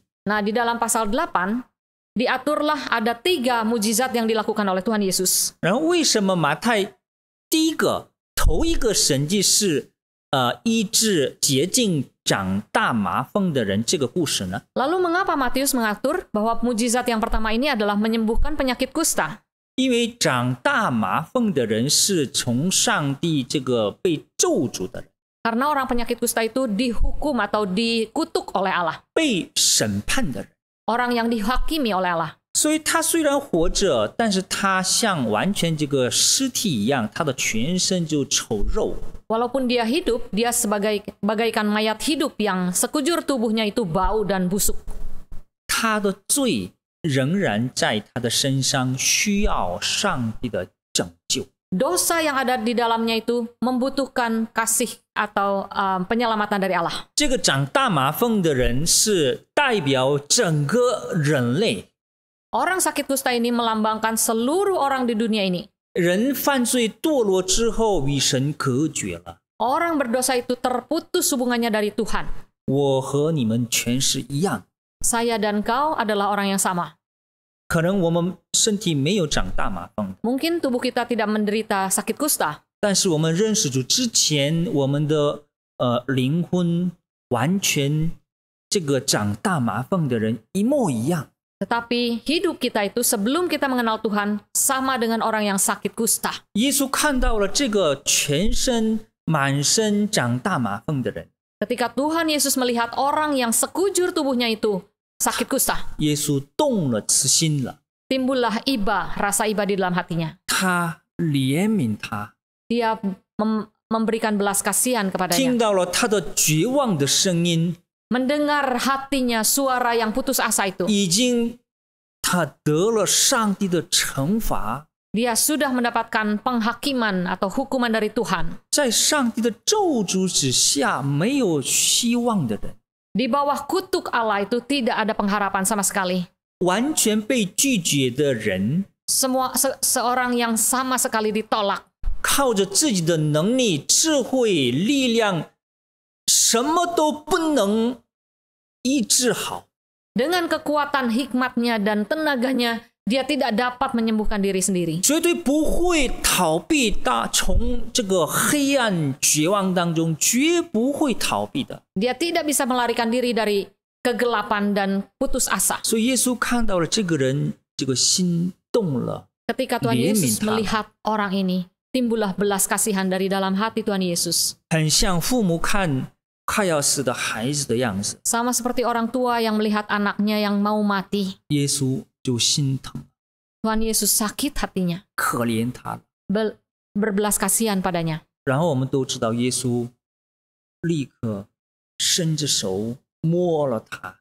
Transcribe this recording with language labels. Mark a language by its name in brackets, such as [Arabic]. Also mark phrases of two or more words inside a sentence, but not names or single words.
[Indonesian] Nah, di dalam pasal 8 diaturlah ada 3 mujizat yang dilakukan oleh Tuhan Yesus. [Chinese] 然后为什么马太头一个神迹是医治洁净长大麻风的人这个故事呢？ [Indonesian] Lalu mengapa Matius mengatur bahwa mujizat yang pertama ini adalah menyembuhkan penyakit kusta? [Chinese] 因为长大麻风的人是从上帝这个被咒诅的人， [Indonesian] Karena orang penyakit kusta itu dihukum atau dikutuk oleh Allah. [Chinese] 被审判的人， [Indonesian] Orang yang dihakimi oleh Allah. [Chinese] 所以他虽然活着，但是他像完全这个尸体一样，他的全身就丑陋。 [Indonesian] Walaupun dia hidup, dia bagaikan mayat hidup yang sekujur tubuhnya itu bau dan busuk. [Chinese] 他的罪仍然在他的身上，需要上帝的拯救。 [Indonesian] Dosa yang ada di dalamnya itu membutuhkan kasih atau penyelamatan dari Allah. [Chinese] 这个长大麻风的人是代表整个人类， [Indonesian] Orang sakit kusta ini melambangkan seluruh orang di dunia ini. [Chinese] 人犯罪堕落之后与神隔绝了。 [Indonesian] Orang berdosa itu terputus hubungannya dari Tuhan. [Chinese] 我和你们全是一样， [Indonesian] Saya dan kau adalah orang yang sama. [Chinese] 可能我们身体没有长大麻风， [Indonesian] Mungkin tubuh kita tidak menderita sakit kusta, [Chinese] 但是我们认识主之前，我们的灵魂完全这个长大麻风的人一模一样。 [Indonesian] tetapi hidup kita itu sebelum kita mengenal Tuhan sama dengan orang yang sakit kusta. [Chinese] 耶稣看到了这个全身满身长大麻风的人， [Indonesian] Ketika Tuhan Yesus melihat orang yang sekujur tubuhnya itu sakit kusta, [Chinese] 耶稣动了慈心了， [Indonesian] timbullah rasa iba di dalam hatinya. [Chinese] 他怜悯他， [Indonesian] Dia memberikan belas kasihan [Chinese] 听 [Indonesian] kepadanya. [Chinese] 到了他的绝望的声音， [Indonesian] Mendengar hatinya suara yang putus asa itu. [Chinese] 已经他得了上帝的惩罚， [Indonesian] Dia sudah mendapatkan penghakiman atau hukuman dari Tuhan. [Chinese] 在上帝的咒诅之下没有希望的人， [Indonesian] Di bawah kutuk Allah itu tidak ada pengharapan sama sekali. [Chinese] 完全被拒绝的人， [Indonesian] Seorang yang sama sekali ditolak. [Chinese] 靠着自己的能力、智慧、力量，什么都不能医治好。 [Indonesian] Dengan kekuatan hikmatnya dan tenaganya, dia tidak dapat menyembuhkan diri sendiri. [Chinese] 绝对不会逃避从这个黑暗绝望当中，绝不会逃避的。 [Indonesian] Dia tidak bisa melarikan diri dari kegelapan dan putus asa. [Chinese] 所以耶稣看到了这个人，这个心动了。 [Indonesian] Ketika Tuhan Yesus melihat orang ini, timbullah belas kasihan dari dalam hati Tuhan Yesus. [Chinese] 很像父母看快要死的孩子的样子， [Indonesian] Sama seperti orang tua yang melihat anaknya yang mau mati. [Chinese] 耶稣就心疼， [Indonesian] Tuhan Yesus sakit hatinya, [Chinese] 可怜他了。 [Indonesian] berbelas kasihan padanya. [Chinese] 然后我们都知道，耶稣立刻伸着手摸了他，